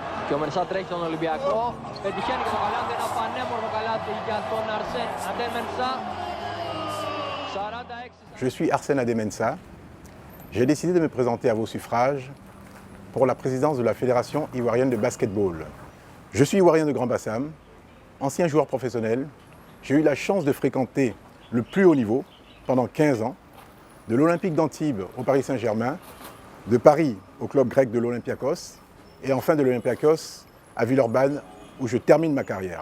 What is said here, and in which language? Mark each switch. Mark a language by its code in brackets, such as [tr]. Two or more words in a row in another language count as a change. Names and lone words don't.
[el] Και ο Μενσά τρέχει τον Ολυμπιακό. Πετυχαίνει και το καλάθι, ένα πανέμορφο καλάθι για τον Αρσέν Αντέμενσα. 46. [fr] Je suis Arsène Adémensa. J'ai décidé de me présenter à vos suffrages pour la présidence de la Fédération ivoirienne de basketball. Je suis ivoirien de Grand Bassam, ancien joueur professionnel. J'ai eu la chance de fréquenter le plus haut niveau pendant 15 ans, de l'Olympique d'Antibes au Paris Saint-Germain, de Paris au club grec de l'Olympiakos et enfin de l'Olympiakos à Villeurbanne où je termine ma carrière.